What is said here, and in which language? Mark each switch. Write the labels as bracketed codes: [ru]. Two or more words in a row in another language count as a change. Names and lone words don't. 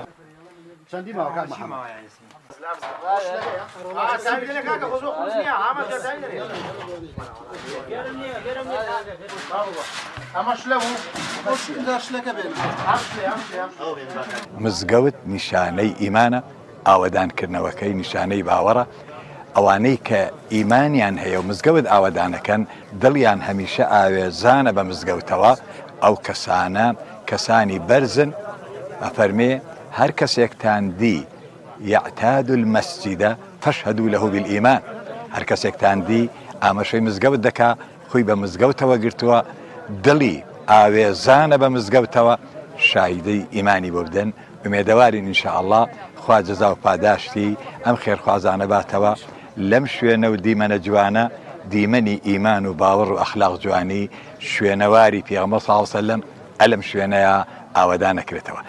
[ckb] مزگەوت نیشانەی ئیمانە، ئاوەدانکردنەوەکەی نیشانەی باوەڕە. ئەوانەی کە ئیمانیان هەیە و مزگەوت ئاوەدانەکەن دڵیان هەمیشە ئاوێزانە بە مزگەوتەوە، ئەو کەسانە کەسانی بەرزن. ئەفەرمێ هەر کەسێکتان دی [ar] يعتاد المسجد فاشهدوا له بالإيمان، [ckb] هەر کەسێکتان دی ئاماژەی مزگەوت دەکا، خۆی بە مزگەوتەوە گرتووە، دڵی ئاوێزانە بە مزگەوتەوە، شایدەی ئیمانی بۆ بدەن. ئومێدەوارین ئینشاءالله خوا جەزا و پاداشتی ئەم خێرخوازانە باتەوە لەم شوێنە و دیمەنە جوانە، دیمەنی ئیمان و باوەڕ و ئەخلاق جوانی، شوێنەواری پێغەمبەر [ar] صلی الله علیه و سلم [ckb] ئەلەم شوێنەیە ئاوەدان نەکرێتەوە.